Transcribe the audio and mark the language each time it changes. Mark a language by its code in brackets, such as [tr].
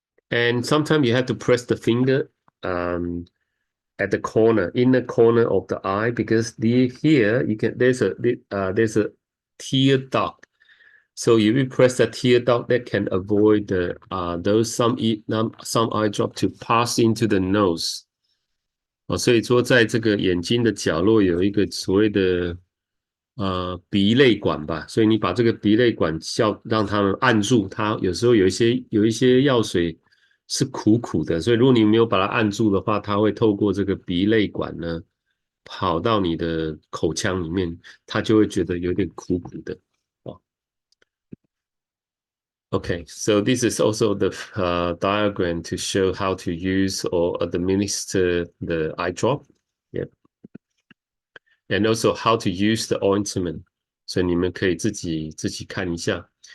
[en] And sometimes you have to press the finger at the corner, in the corner of the eye, because here there's a tear duct. So if you press the tear duct, that can avoid some eye drop to pass into the nose. [zh] 所以说在这个眼睛的角落有一个所谓的鼻泪管吧，所以你把这个鼻泪管让他们按住它，有时候有一些药水是苦苦的，所以如果你没有把它按住的话，它会透过这个鼻泪管呢跑到你的口腔里面，它就会觉得有点苦苦的。 [en] Okay, so this is also the diagram to show how to use or administer the eye drop. Yeah. And also how to use the ointment. [zh] 所以你们可以自己看一下。